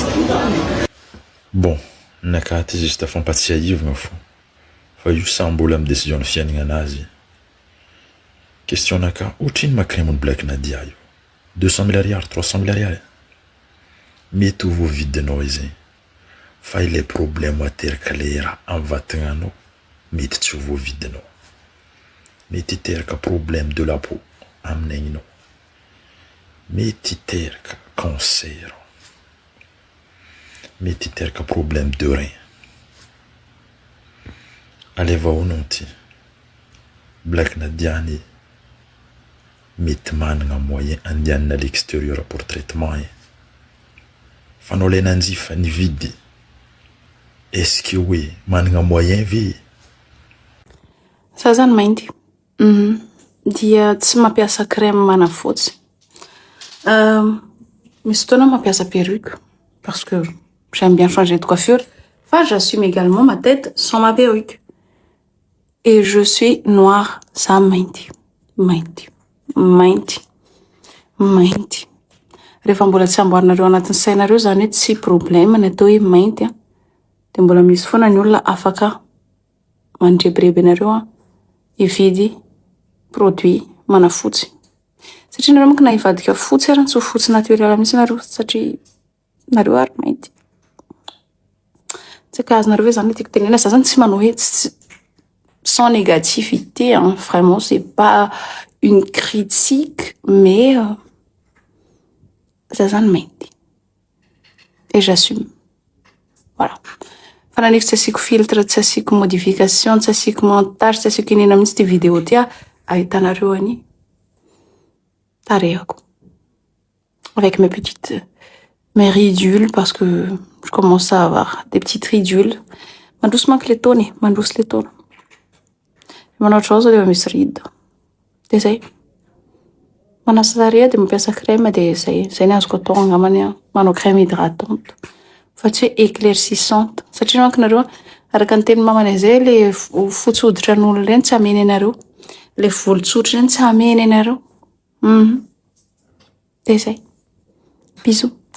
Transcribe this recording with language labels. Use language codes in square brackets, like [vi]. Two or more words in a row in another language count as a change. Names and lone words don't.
[mg] bon naka ty juste fampatsiahivagna fo fa io samy mbola amin'ny décision ny fiaignana anazy question naka ohatriny macrème ny Black Nadia io 200 000 ariary 300 000 ariary mety ho voavidinao izy fa ilay problème ateraka le raha amin'ny vatagnanao mety tsy ho voavidinao mety hiteraka [fr] problème de la peau [mg] amin'aigninao mety hiteraka cancer mety hiteraka [fr] problème de rein [mg] aleva honao ty Black Nadia ny mety managna moyen andianana [fr] à l'extérieur pour traitement [mg] fa anao lay nanjifa ny vidy [fr] est-ce que [mg] hoe managna moyen ve za zany mainty dia tsy mampiasa crème manafotsy misy fotoana mampiasa perruque [fr] parce que j'aime bien changer de coiffure fa j'assume également ma tête sans ma perruque et je suis noire [mg] za mainty rehefa mbola tsy amboarinareo anatin'ny sainareo zany hoe tsy problème ny atao hoe mainty a dia mbola misy foana ny olona afaka mandrebireby anareo a hividy produit manafotsy satria nareo monko na hivadika fotsy ary tsy ho fotsy naturel mihitsy nareo satria nareo ary mainty tsy akazonareo hoe zany tiako tenena za zany tsy manao hoe [fr] sans négativité hein, vraiment c'est pas une critique mais ça [mg] zany mainty [fr] et j'assume voilà [mg] fa naniko tsy asiako filtre tsy asiako modification tsy asiako montage tsy asiako inena mihitsy ty vidéo ty a ahitanareo any tarehako [fr] avec mes petites mes ridules parce que je commence à avoir des petites ridules [mg] mandroso manko le taony mandroso le taony manao ohatr'izao zao dia misy ride dia zay manasa tarehy dia mampiasa crème dia zay ny azoko atao angamany manao [fr] crème hydratante [mg] fa tsy hoe éclaircissante satria manko nareo araka ny teny mamana zay le fotsy hoditra n'olona ireny tsy hameny anareo le volotsotra ireny tsy hameny anareo dia zay bisous